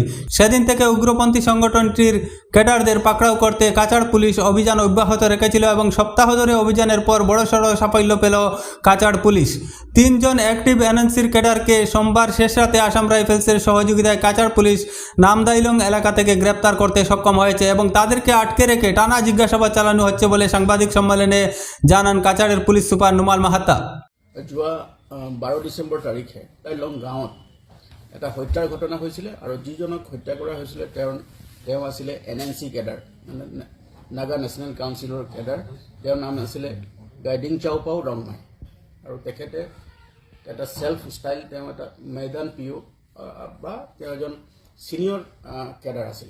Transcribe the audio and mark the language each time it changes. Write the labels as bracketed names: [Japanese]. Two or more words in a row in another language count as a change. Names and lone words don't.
[Bangla] সেদিন থেকে উগ্রপন্থী সংগঠনটির ক্যাডারদের পাকড়াও করতে কাছাড় পুলিশ অভিযান অব্যাহত রেখেছিল এবং সপ্তাহ ধরে অভিযানের পর বড়সড় সাফল্য পেল কাছাড় পুলিশ। 3 জন অ্যাক্টিভ এনএনসির ক্যাডারকে সোমবার শেষ রাতে আসাম রাইফেলসের সহযোগিতায় কাছাড় পুলিশ নামদাইলং এলাকা থেকে গ্রেপ্তার করতে সক্ষম হয়েছে এবং তাদেরকে আটকে রেখে টানা জিজ্ঞাসাবাদ চালানো হচ্ছে বলে সাংবাদিক সম্মেলনে জানান কাছাড়ের পুলিশ সুপার নুমাল মাহাত্তা। [Assamese] যোৱা 12 ডিচেম্বৰ তাৰিখে দাইলং গাঁৱত এটা হত্যাৰ ঘটনা হৈছিলে আৰু যিজনক হত্যা কৰা হৈছিলে তেওঁ আছিলে এনএনচি কেডাৰ, মানে নাগা নেশ্যনেল কাউন্সিলৰ কেডাৰ। তেওঁৰ নাম আছিলে গাইডিং চাওপাও ৰংমাই আৰু তেখেতে এটা [English] self style, [Assamese] তেওঁ এটা মৈদান পিঅ বা তেওঁ এজন ছিনিয়ৰ কেডাৰ আছিলে।